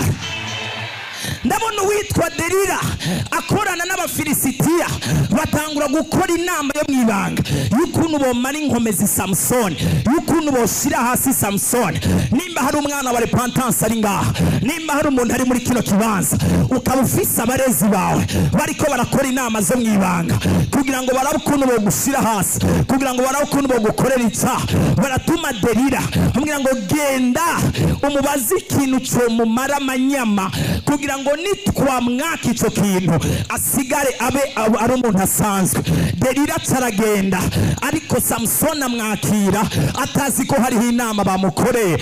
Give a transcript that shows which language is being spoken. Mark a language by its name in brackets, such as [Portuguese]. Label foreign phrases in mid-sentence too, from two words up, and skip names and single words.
[Rundi] Ndabona uwitwa Delila akorana n'Abafilisitiya, batangura gukora inama yo mu ibanga y'ukuntu bomara inkomezi Samson, y'ukuntu boshira hasi Samson. Nimba hari umwana wa repentance ari ngaha, nimba hari umuntu ari muri kino kibanza ukaba ufise abarezi bawe bariko barakora inama zo mu ibanga kugira ngo barabe ukuntu bogushira hasi, kugira ngo barabe ukuntu bogukorera icyaha, baratuma Delila bamubwira ngo genda umubaze ikintu cyo mumara amanyama kugira ngo ngo nitwamwaka icyo kintu asigare abe ari umuntu asanzwe. Delila aragenda, ariko Samusoni amwakira atazi ko hariho inama bamukoreye.